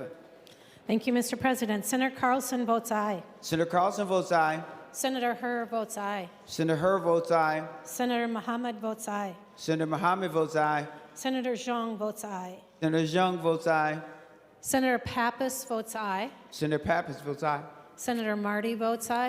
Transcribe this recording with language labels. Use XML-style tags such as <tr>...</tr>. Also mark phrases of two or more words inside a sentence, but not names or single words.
<en>Thank you, Mr. President. Senator Carlson votes aye. Senator Carlson votes aye. Senator Herr votes aye. Senator Herr votes aye. Senator Mohammed votes aye. Senator Mohammed votes aye. Senator Zhang votes aye. Senator Zhang votes aye. Senator Pappas votes aye. Senator Pappas votes aye. Senator Marty votes aye.</en>